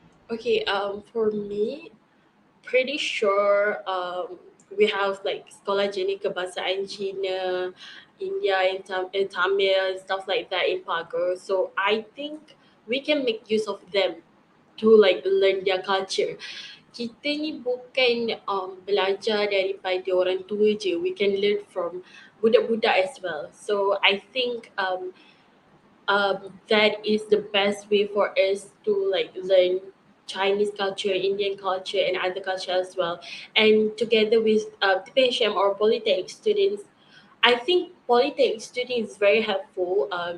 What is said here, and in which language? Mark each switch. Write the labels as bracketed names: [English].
[English] Okay, for me, pretty sure we have like Sekolah Jenika Bahasa Cina, India and Tamil and stuff like that in Pago. So I think we can make use of them to like learn their culture. [Malay] Kita ni bukan belajar daripada orang tua je. [English] We can learn from [Malay] budak-budak [English] as well. So I think that is the best way for us to like learn Chinese culture, Indian culture, and other culture as well. And together with TPHM or Polytechnic students, I think Polytechnic students is very helpful.